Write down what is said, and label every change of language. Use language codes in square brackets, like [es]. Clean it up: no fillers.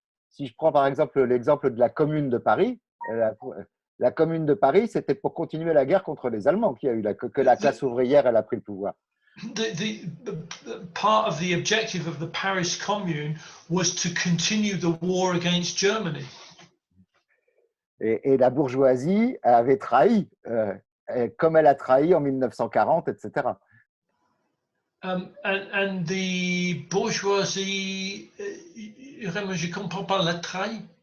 [fr] Si je prends par exemple l'exemple de la Commune de Paris, la Commune de Paris, c'était pour continuer la guerre contre les Allemands qu'il y a eu que la classe ouvrière elle a pris le pouvoir. [en] The part of the objective of the Paris Commune was to continue the war against Germany. [fr] Et la bourgeoisie avait trahi, comme elle a trahi en 1940, etc. [en] And the bourgeoisie, [fr] je comprends pas la trahi.